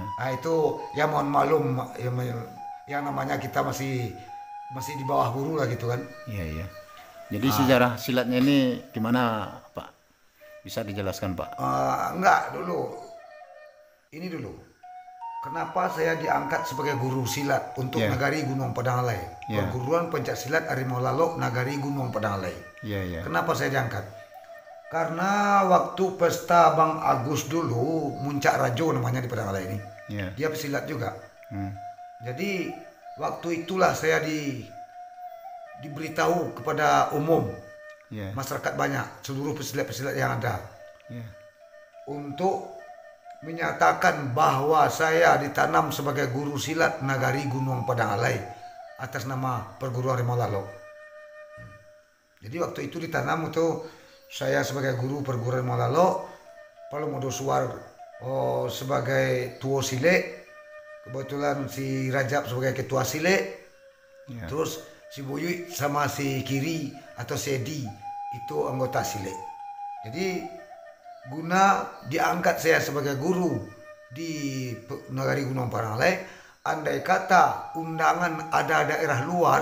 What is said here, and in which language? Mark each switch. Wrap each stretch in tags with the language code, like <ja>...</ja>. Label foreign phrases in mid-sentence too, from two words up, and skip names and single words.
<id>nah itu ya mohon maklum, yang namanya kita masih di bawah guru lah gitu kan. Iya, iya. Jadi sejarah silatnya ini gimana, Pak? Bisa dijelaskan, Pak? Enggak dulu, ini dulu. Kenapa saya diangkat sebagai guru silat untuk Ya. Nagari Gunung Padang Alai? Ya. Perguruan Pencak Silat Harimau Lalok Nagari Gunung Padang Alai. Iya, iya. Kenapa saya diangkat? Karena waktu pesta Bang Agus dulu, Muncak Rajo namanya di Padang Alai ini. Iya. Dia pesilat juga. Hmm. Jadi waktu itulah saya diberitahu kepada umum Iya. masyarakat banyak, seluruh pesilat-pesilat yang ada, Iya. untuk menyatakan bahwa saya ditanam sebagai guru silat Nagari Gunung Padang Alai atas nama Perguruan Harimau Lalok. Jadi waktu itu ditanam itu saya sebagai guru Perguruan Harimau Lalok, Palu Modosuar sebagai</id> <min>tuo sile,</min> <id>kebetulan si Rajab sebagai ketua sile, Iya. terus si Buyut sama si Kiri atau si Edi itu anggota sile. Jadi guna diangkat saya sebagai guru di Nagari Gunung Padang Alai, andai kata undangan ada daerah luar,</id>